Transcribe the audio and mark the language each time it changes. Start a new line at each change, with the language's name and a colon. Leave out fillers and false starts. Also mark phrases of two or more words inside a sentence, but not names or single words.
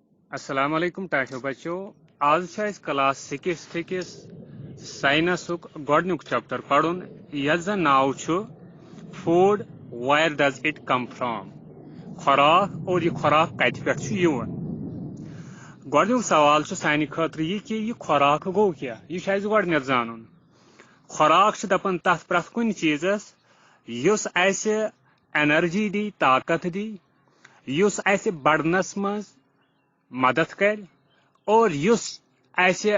Kashmiri: السلام علیکم ٹاٹھو بچو آج کلاس 6 کس سائنسک گۄڈنیُک چیپٹر پڑھن یتھ زن ناو چھُ
English: food where does it come from
Kashmiri: خوراک اور یہ خوراک کت پہ یوان گۄڈنیُک سوال چھُ سانہِ خٲطرٕ یہ کہ یہ خوراک گو کیا یہ اَسہِ گۄڈنیتھ زانُن خوراک چھُ دپان تتھ پرٛٮ۪تھ کُنہِ چیٖزس یُس اَسہِ انرجی دی طاقت دی یُس اَسہِ بڑنس منٛز مدد کر اور یُس اَسہِ